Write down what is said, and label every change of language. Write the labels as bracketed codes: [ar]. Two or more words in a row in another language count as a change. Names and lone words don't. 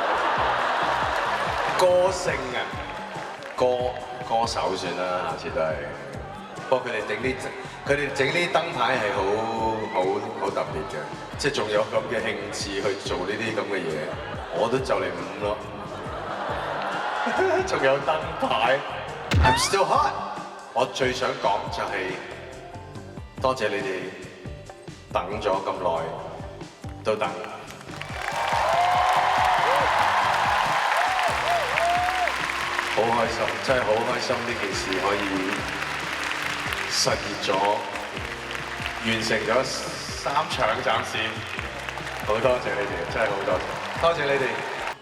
[yue] 歌星啊，歌手算啦，下次都係。不過佢哋整啲燈牌係好特別嘅，即係仲有咁嘅興致去做呢啲咁嘅嘢，我都就嚟5咯。仲有燈牌 ， [en] I'm still hot。 [yue] 我最想講就係多謝你哋等咗咁耐，都等。好開心，真係好開心！呢件事可以實現咗，完成咗3場暫時。好多謝你哋，真係好多謝，多謝你哋。